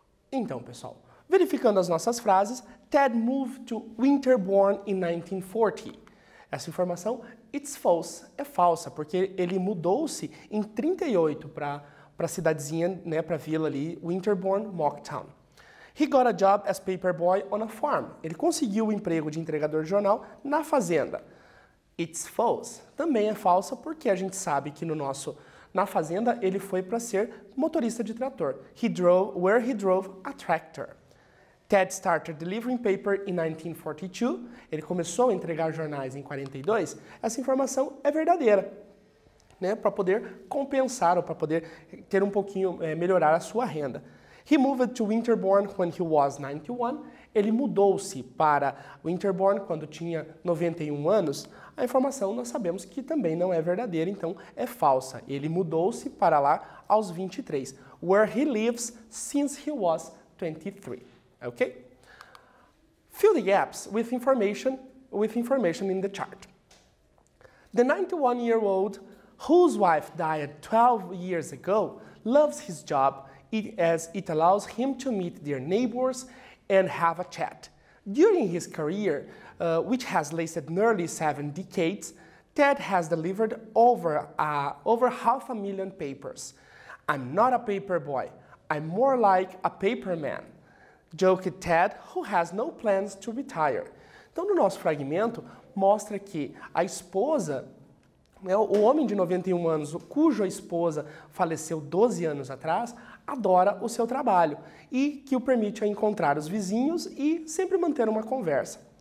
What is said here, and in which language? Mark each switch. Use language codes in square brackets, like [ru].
[pt] Então, pessoal, verificando as nossas frases, [en] Ted moved to Winterbourne in 1940. [pt] Essa informação, [en] it's false, [pt] é falsa, porque ele mudou-se em 38 para a cidadezinha, né, para a vila ali, Winterbourne, Mocktown. [en] He got a job as paper boy on a farm. [pt] Ele conseguiu o emprego de entregador de jornal na fazenda. [en] It's false. [pt] Também é falsa porque a gente sabe que na fazenda ele foi para ser motorista de trator. [en] Where he drove a tractor. Ted started delivering paper in 1942. [pt] Ele começou a entregar jornais em 42. Essa informação é verdadeira, né, para poder compensar ou para poder ter um pouquinho, melhorar a sua renda. [en] He moved to Winterbourne when he was 91. [pt] Ele mudou-se para Winterbourne quando tinha 91 anos. A informação nós sabemos que também não é verdadeira, então é falsa. Ele mudou-se para lá aos 23. [en] Where he lives since he was 23. Okay? Fill the gaps with information in the chart. The 91-year-old, whose wife died 12 years ago, loves his job as it allows him to meet their neighbors and have a chat. During his career, which has lasted nearly 7 decades, Ted has delivered over 500,000 papers. I'm not a paper boy. I'm more like a paper man, joked Ted, who has no plans to retire. [pt] Então, no nosso fragmento, mostra que a esposa, o homem de 91 anos, cuja esposa faleceu 12 anos atrás, adora o seu trabalho e que o permite a encontrar os vizinhos e sempre manter uma conversa.